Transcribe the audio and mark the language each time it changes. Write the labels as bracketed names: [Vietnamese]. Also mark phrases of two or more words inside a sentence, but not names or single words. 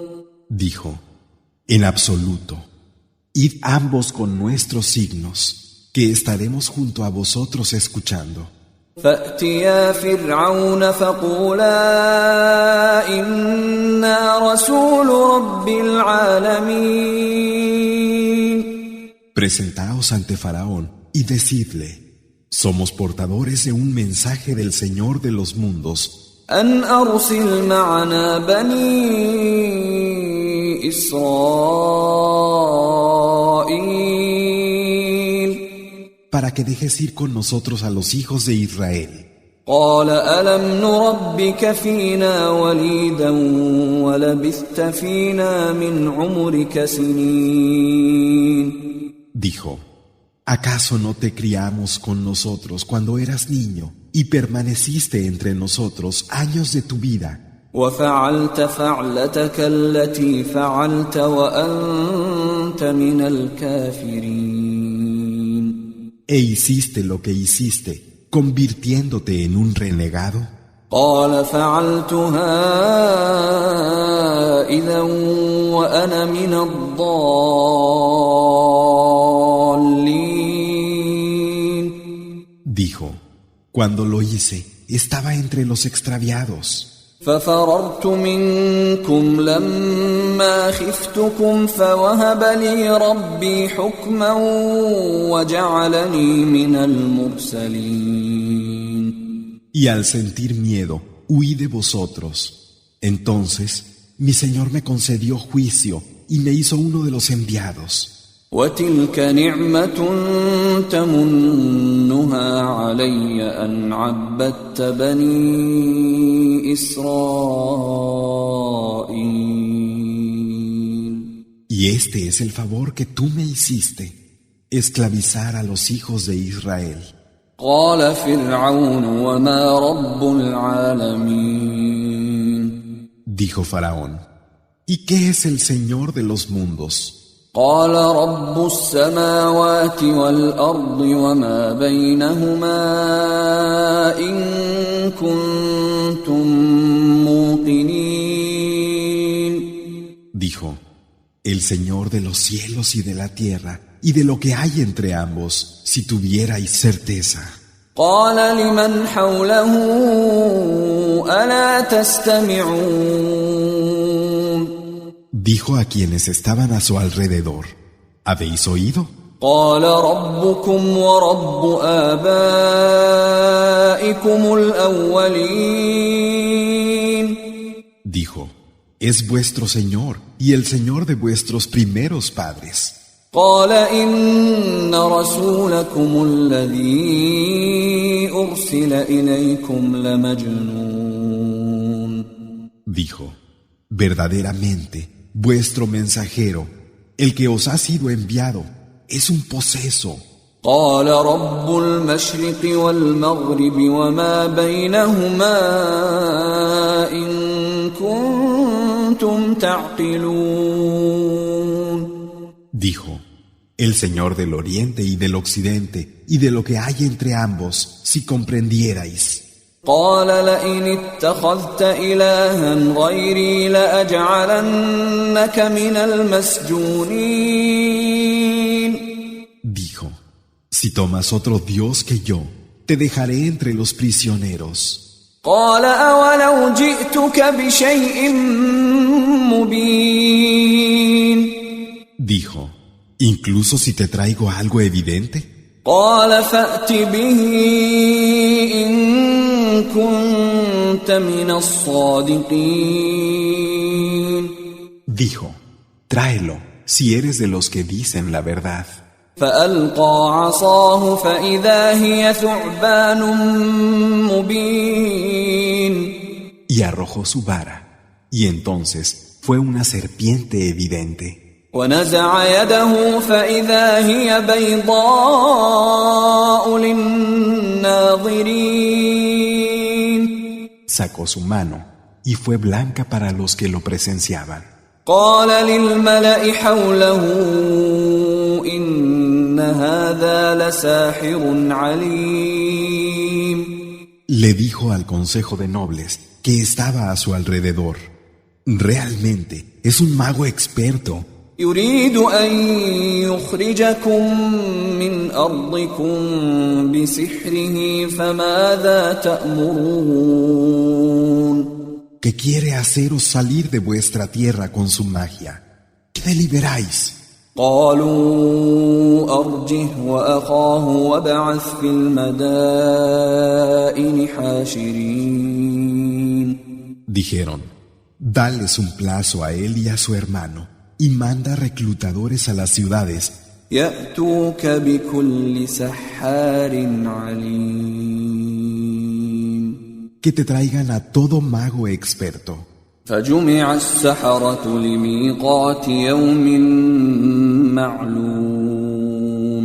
[Spanish] Dijo, en absoluto, id ambos con nuestros signos, que estaremos junto a vosotros escuchando. [Arabic] فأتيا فرعون فقولا إنا رسول رب العالمين. [Spanish] Presentaos ante Faraón y decidle, somos portadores de un mensaje del Señor de los mundos. [Arabic] أن أرسل معنا بني إسرائيل. [Spanish] Para que dejes ir con nosotros a los hijos de Israel. [Arabic] قال ألم نربك فينا وليدا ولبثت فينا من عمرك سنين. [Spanish] Dijo, ¿acaso no te criamos con nosotros cuando eras niño y permaneciste entre nosotros años de tu vida? [Arabic] وفعلت فعلتك التي فعلت وأنت من الكافرين. [Spanish] E hiciste lo que hiciste, convirtiéndote en un renegado. [Arabic] قال فعلتها إذا وأنا من الضالين. [Spanish] Dijo, cuando lo hice, estaba entre los extraviados. [Arabic] ففررت منكم لما خفتكم فوهب لي ربي حكما وجعلني من المرسلين. [Spanish] Y al sentir miedo, huí de vosotros. Entonces, mi Señor me concedió juicio y me hizo uno de los enviados. [Arabic] وتلك نعمة تمنها علي أن عبدت بني إسرائيل. [Spanish] Y este es el favor que tú me hiciste, esclavizar a los hijos de Israel. [Arabic] قال فرعون وما رب العالمين. [Spanish] Dijo Faraón, ¿y qué es el Señor de los mundos? [Arabic] قال رب السماوات والأرض وما بينهما إن كنتم موقنين. [Spanish] Dijo, el Señor de los cielos y de la tierra y de lo que hay entre ambos, si tuvierais certeza. [Arabic] قال لمن حوله ألا تستمعون. [Spanish] Dijo a quienes estaban a su alrededor, ¿habéis oído? [Arabic] قال ربكم ورب آبائكم الأولين. [Spanish] Dijo, es vuestro Señor y el Señor de vuestros primeros padres. [Arabic] قال إن رسولكم الذي أرسل إليكم لمجنون. [Spanish] Dijo, verdaderamente, vuestro mensajero, el que os ha sido enviado, es un poseso. [Arabic] قال رب المشرق والمغرب وما بينهما إن كنتم تعقلون. [Spanish] Dijo, el Señor del Oriente y del Occidente y de lo que hay entre ambos, si comprendierais. [Arabic] قال لئن اتخذت إلها غيري لأجعلنك من المسجونين. [Spanish] Dijo, si tomas otro Dios que yo, te dejaré entre los prisioneros. [Arabic] قال أولو جئتك بشيء مبين. [Spanish] Dijo, incluso si te traigo algo evidente. [Arabic] قال فأت به إن كنت من الصادقين. [Spanish] Dijo, tráelo, si eres de los que dicen la verdad. [Arabic] فألقى عصاه فإذا هي ثعبان مبين. [Spanish] Y arrojó su vara, y entonces fue una serpiente evidente. [Arabic] ونزع يده فإذا هي بيضاء للناظرين. [Spanish] Sacó su mano, y fue blanca para los que lo presenciaban. [Arabic] قال للملأ حوله إن هذا لساحر عليم. [Spanish] Le dijo al consejo de nobles que estaba a su alrededor, realmente es un mago experto. [Arabic] يريد أن يخرجكم من أرضكم بسحره فماذا تأمرون. [Spanish] Que quiere haceros salir de vuestra tierra con su magia. ¿Qué deliberáis? [Arabic] قالوا أرجه وأخاه وابعث في المدائن حاشرين. [Spanish] Dijeron, dales un plazo a él y a su hermano, y manda reclutadores a las ciudades. [Arabic] يأتوك بكل سحار عليم. [Spanish] Que te traigan a todo mago experto. [Arabic] فجمع السحرة لميقات يوم معلوم.